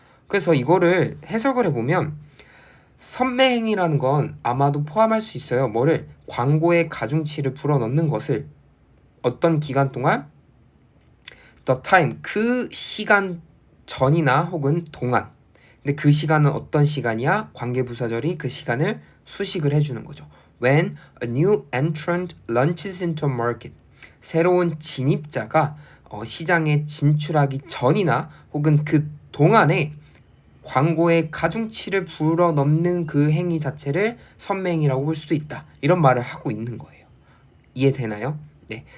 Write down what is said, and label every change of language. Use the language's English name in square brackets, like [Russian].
[Korean] 그래서 이거를 해석을 해보면 선매행이라는 건 아마도 포함할 수 있어요. 뭐를? 광고에 가중치를 불어넣는 것을 어떤 기간 동안 [English] the time [Korean] 그 시간 전이나 혹은 동안. 근데 그 시간은 어떤 시간이야? 관계부사절이 그 시간을 수식을 해주는 거죠. [English] When a new entrant launches into a market. [Korean] 새로운 진입자가 시장에 진출하기 전이나 혹은 그 동안에 광고에 가중치를 불어넣는 그 행위 자체를 선매행이라고 볼 수도 있다. 이런 말을 하고 있는 거예요. 이해되나요? 네.